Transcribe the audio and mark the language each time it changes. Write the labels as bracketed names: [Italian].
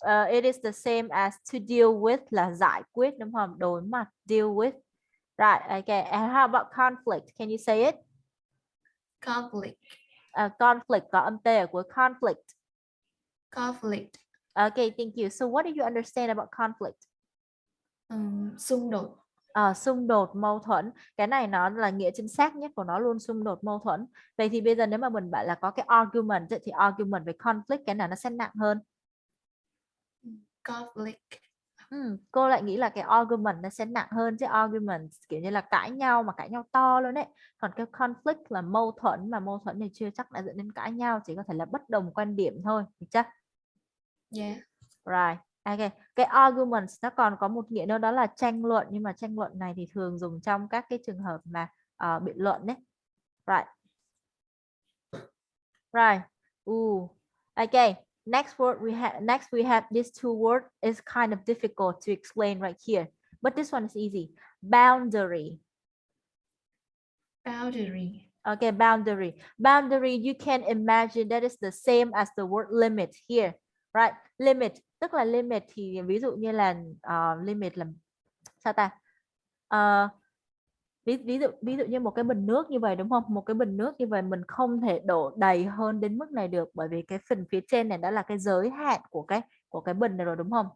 [English] It is the same as to deal with [Vietnamese] là giải quyết, đúng không? Đối mặt, [English] deal with. Right. Okay. And how about conflict? Can you say it? Conflict. [Vietnamese] Conflict có âm t ở cuối, conflict. [English] Conflict. Okay, thank you. So what do you understand about conflict? [Vietnamese] Xung đột. Xung đột, mâu thuẫn. Cái này nó là nghĩa chính xác nhất của nó luôn, xung đột, mâu thuẫn. Vậy thì bây giờ nếu mà mình bảo là có cái argument thì argument với conflict cái nào nó sẽ nặng hơn? [English] Conflict. [Vietnamese] Cô lại nghĩ là cái argument nó sẽ nặng hơn, chứ argument kiểu như là cãi nhau, mà cãi nhau to luôn đấy. Còn cái conflict là mâu thuẫn, mà mâu thuẫn thì chưa chắc đã dẫn đến cãi nhau, chỉ có thể là bất đồng quan điểm thôi, được chưa? [English] Yeah. Right. Okay. [Vietnamese] Cái arguments nó còn có một nghĩa nữa, đó là tranh luận, nhưng mà tranh luận này thì thường dùng trong các cái trường hợp mà biện luận đấy. [English] Right. Right. Okay. Next we have these two words is kind of difficult to explain right here, but this one is easy. Boundary. Boundary. Okay, boundary. Boundary, you can imagine that is the same as the word limit here, right? [Vietnamese] Limit, tức là limit thì ví dụ như là limit là sao ta? Ví dụ như một cái bình nước như vậy, đúng không? Một cái bình nước như vậy mình không thể đổ đầy hơn đến mức này được, bởi vì cái phần phía trên này đã là cái giới hạn của cái bình này rồi, đúng không?